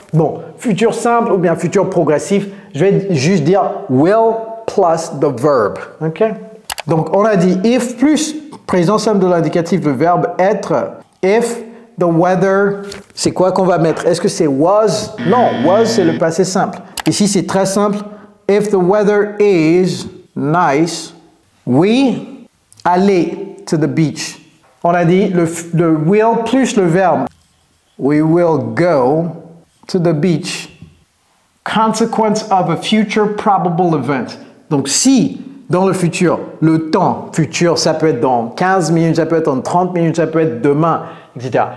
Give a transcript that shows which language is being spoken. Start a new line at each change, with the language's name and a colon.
French: Bon, futur simple ou bien futur progressif, je vais juste dire
English: will plus the verb,
French: ok? Donc, on a dit if plus présent simple de l'indicatif, le verbe être,
English: if the weather,
French: c'est quoi qu'on va mettre? Est-ce que c'est was? Non, was, c'est le passé simple. Ici, c'est très simple.
English: If the weather is nice, we aller to the beach.
French: On a dit le will plus le verbe.
English: We will go to the beach. Consequence of a future probable event.
French: Donc, si dans le futur, le temps futur, ça peut être dans 15 minutes, ça peut être dans 30 minutes, ça peut être demain, etc.